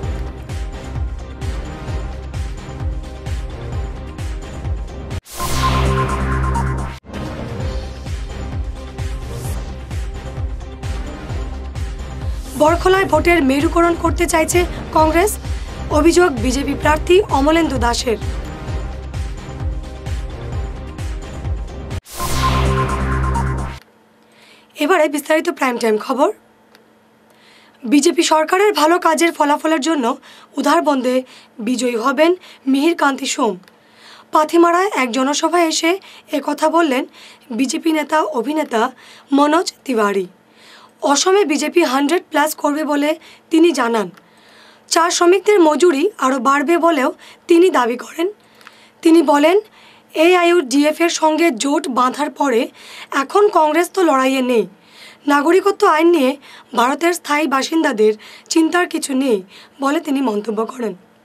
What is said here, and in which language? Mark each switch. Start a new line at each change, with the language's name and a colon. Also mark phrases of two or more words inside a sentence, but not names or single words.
Bangla: বরখলায় ভোটের মেরুকরণ করতে চাইছে কংগ্রেস, অভিযোগ বিজেপি প্রার্থী অমলেন্দু দাসের। এবারে বিস্তারিত প্রাইম টাইম খবর। বিজেপি সরকারের ভালো কাজের ফলাফলের জন্য উধারবন্দে বিজয়ী হবেন মিহির কান্তি সোম। পাথিমারায় এক জনসভায় এসে একথা বললেন বিজেপি নেতা অভিনেতা মনোজ তিওয়ারী। অসমে বিজেপি 100+ করবে বলে তিনি জানান। চা শ্রমিকদের মজুরি আরও বাড়বে বলেও তিনি দাবি করেন। তিনি বলেন এআইইউডিএফ এর সঙ্গে জোট বাঁধার পরে এখন কংগ্রেস তো লড়াইয়ে নেই। নাগরিকত্ব আইন নিয়ে ভারতের স্থায়ী বাসিন্দাদের চিন্তার কিছু নেই বলে তিনি মন্তব্য করেন।